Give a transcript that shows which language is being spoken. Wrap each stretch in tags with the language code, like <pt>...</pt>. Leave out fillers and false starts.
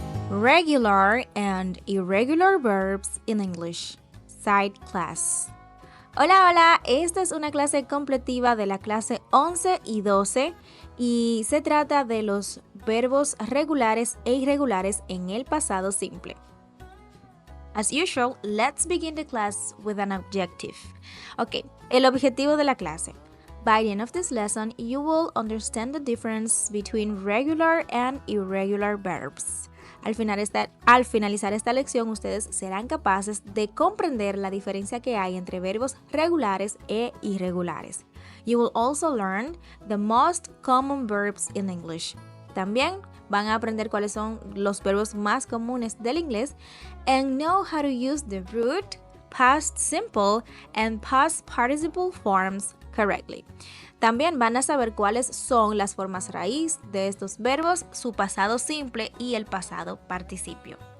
<en>Regular and irregular verbs in English. Side class.</en> <es>Hola, hola, esta es una clase completiva de la clase 11 y 12 y se trata de los verbos regulares e irregulares en el pasado simple.</es> <en>As usual, let's begin the class with an objective.</en> <es>Ok, el objetivo de la clase.</es> <en>By the end of this lesson, you will understand the difference between regular and irregular verbs.</en> <es>Al finalizar esta lección, ustedes serán capaces de comprender la diferencia que hay entre verbos regulares e irregulares.</es> <en>You will also learn the most common verbs in English.</en> <es>También van a aprender cuáles son los verbos más comunes del inglés</es> <en>and know how to use the root, past simple, and past participle forms correctly.</en> <es>También van a saber cuáles son las formas raíz de estos verbos, su pasado simple y el pasado participio.</es>